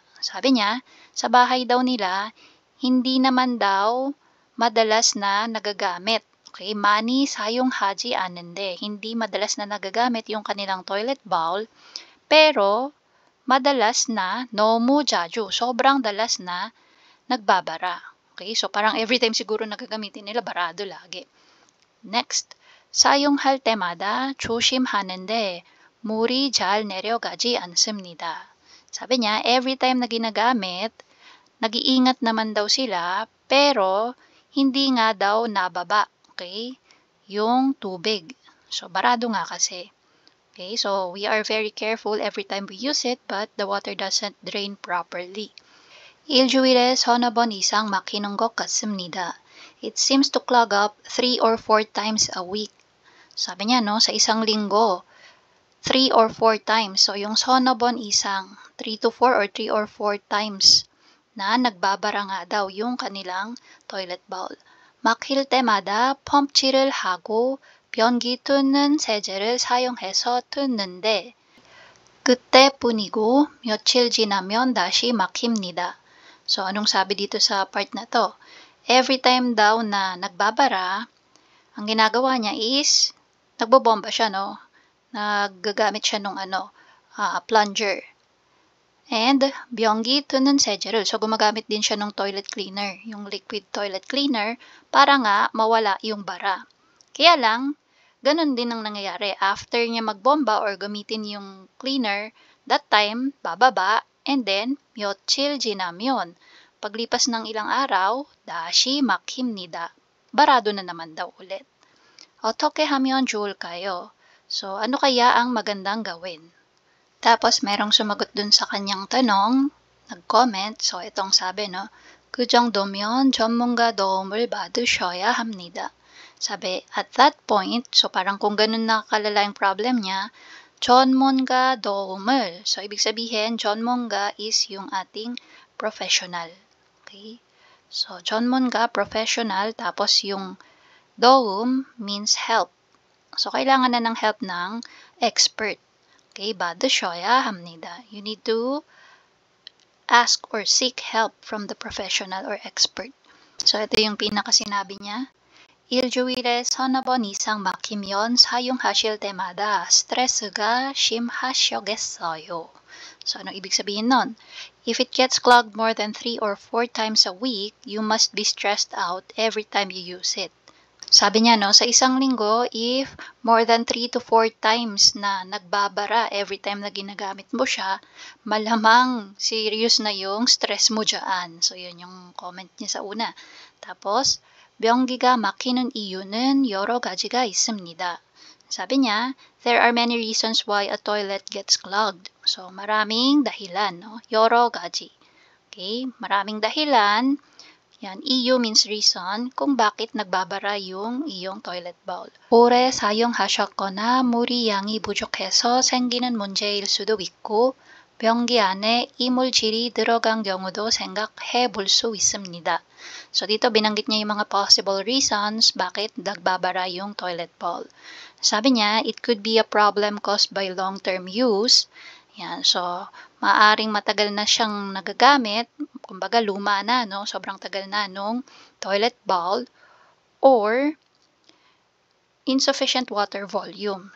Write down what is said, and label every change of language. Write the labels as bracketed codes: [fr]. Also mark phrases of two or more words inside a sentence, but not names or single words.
[tl] Sabi niya, sa bahay daw nila, hindi naman daw madalas na nagagamit. [ko] Okay, 많이 사용하지 않는데, [tl] hindi madalas na nagagamit yung kanilang toilet bowl. Pero, madalas na, [ko] 너무 자주, [tl] sobrang dalas na, nagbabara. Okay, so parang [en] every time [tl] siguro nagagamitin nila, barado lagi. Next, [ko] 사용할 때마다 조심하는데 물이 잘 내려가지 않습니다. [tl] Sabi niya, [en] every time [tl] na ginagamit, nag-iingat naman daw sila, pero hindi nga daw nababa, okay, yung tubig. So, barado nga kasi. [en] Okay, so we are very careful every time we use it, but the water doesn't drain properly. [ko] 일주일에 서너 번 이상 막히는 것 같습니다. [en] It seems to clog up 3 or 4 times a week. [tl] Sabi niya, no, sa isang linggo, 3 or 4 times. So, yung sonobon isang 3 to 4 or 3 or 4 times na nagbabara nga daw yung kanilang toilet bowl. [ko] 막힐 때마다 펌치를 하고 변기 뚫는 세제를 사용해서 뚫는데 그때뿐이고 며칠 지나면 다시 막힙니다. [tl] So, anong sabi dito sa part na to? [en] Every time [tl] daw na nagbabara, ang ginagawa niya is nagbobomba siya, no? Naggagamit siya ng plunger. [ko] And 변기 뚫는 세제를. [tl] So, gumagamit din siya ng [en] toilet cleaner, [tl] yung [en] liquid toilet cleaner, [tl] para nga mawala yung bara. Kaya lang, ganun din ang nangyayari. After niya magbomba or gamitin yung cleaner, [en] that time, [tl] bababa, and then, [ko] 며칠 지나면, [tl] paglipas ng ilang araw, [ko] 다시 막힙니다. [tl] Barado na naman daw ulit. [ko] 어떻게 하면 좋을까요? [tl] So, ano kaya ang magandang gawin? Tapos, merong sumagot dun sa kanyang tanong, nag-comment. So, itong sabi, no? [ko] 그 정도면 전문가 도움을 받으셔야 합니다. [tl] Sabi, [en] at that point, [tl] so parang kung ganun na kalala yung problem niya, [ko] 전문가 도움을. [tl] So, ibig sabihin, 전문가 is yung ating professional. Okay? So, 전문가, professional, tapos yung 도움 [en] means help. [tl] So, kailangan na ng help ng expert. [ko] Okay, 받으셔야 합니다. [en] You need to ask or seek help from the professional or expert. [tl] So, ito yung pinakasinabi niya. [ko] 일주일에 서너 번 이상 막히면 사용하실 때마다 스트레스가 심하시겠어요. [tl] So, ano ibig sabihin nun? [en] If it gets clogged more than 3 or 4 times a week, you must be stressed out every time you use it. [tl] Sabi niya, no, sa isang linggo, [en] if more than 3 to 4 times [tl] na nagbabara [en] every time [tl] na ginagamit mo siya, malamang serious na yung stress mo dyan. So, yun yung comment niya sa una. Tapos, [ko] 변기가 막히는 이유는 여러 가지가 있습니다. [tl] Sabi niya, [en] there are many reasons why a toilet gets clogged. [tl] So, maraming dahilan, no? [ko] 여러 가지. [tl] Okay? Maraming dahilan. Yan, EU means reason kung bakit nagbabara yung iyong [en] toilet bowl. [ko] 오래 사용하셨거나 물이 양이 부족해서 생기는 문제일 수도 있고 변기 안에 이물질이 들어간 경우도 생각해 볼 수 있습니다. [tl] So dito binanggit niya yung mga [en] possible reasons [tl] bakit nagbabara yung [en] toilet bowl. [tl] Sabi niya, [en] it could be a problem caused by long-term use. [tl] Yan, so maaring matagal na siyang nagagamit, kumbaga luma na, no? Sobrang tagal na nung [en] toilet bowl, or insufficient water volume.